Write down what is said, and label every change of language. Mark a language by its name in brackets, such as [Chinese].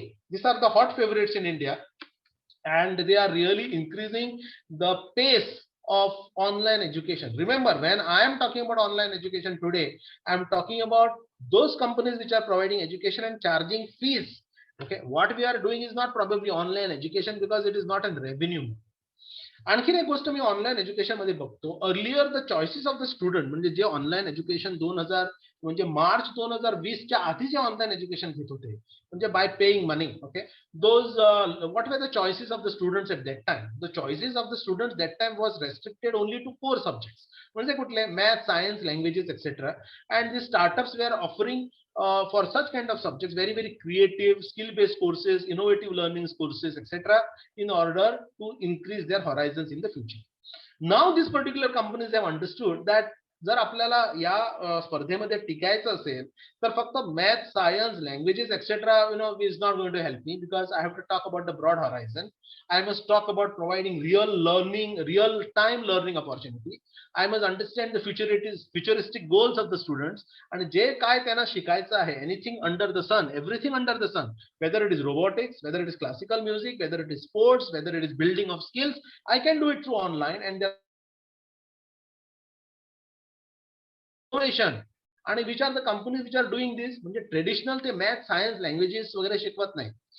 [English] These are the hot favorites in India, and they are really increasing the pace of online education. Remember, when I am talking about online education today, I am talking about those companies which are providing education and charging fees. Okay, what we are doing is not probably online education because it is not in revenue. [Marathi] आणखीन एक गोष्ट मी online education मध्ये बघतो. [English] earlier the choices of the student, [Marathi] म्हणजे जे online education म्हणजे मार्च 2020 च्या आधी जे ऑनलाईन एज्युकेशन घेत होते म्हणजे [English] By paying money. Okay, those what were the choices of the students at that time. The choices of the students that time was restricted only to 4 subjects. [Marathi] म्हणजे कुठले math, science, languages etcetera. [English] And the startups we are offering for such kind of subjects very creative skill based courses, innovative learning courses etc. in order to increase their horizons in the future. Now these particular companies have understood that [Marathi] जर आपल्याला या स्पर्धेमध्ये टिकायचं असेल तर फक्त [English] Math, science, languages etcetera is not going to help me because I have to talk about the broad horizon. I must talk about providing real learning, real time learning opportunity. I must understand the futuristic goals of the students and [Marathi] जे काय त्यांना शिकायचं आहे, [English] anything under the sun, everything under the sun, whether it is robotics, whether it is classical music, whether it is sports, whether it is building of skills, I can do it through online. And आणि which are the companies which are doing this, [Marathi] म्हणजे traditional ते math, science, languages वगैरे शिकवत नाही.